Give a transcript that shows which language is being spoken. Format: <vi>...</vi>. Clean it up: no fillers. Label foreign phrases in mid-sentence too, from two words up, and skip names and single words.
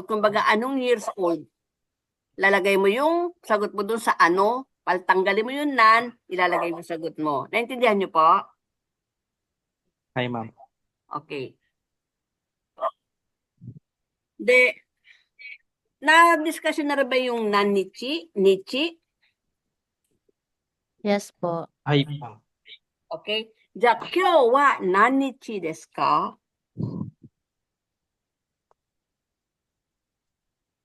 <tl>Kumbaga, anong years old? Lalagay mo yung sagot mo dun sa ano, paltanggalin mo yung nan, ilalagay mo sagot mo. Naintindihan nyo po? Ay, ma'am. Okay. Na-discussion na rin ba yung nan-nichi? Nichi? Yes po. Ay, ma'am. Okay.</tl> <ja>じゃあ、今日は何日ですか?</ja>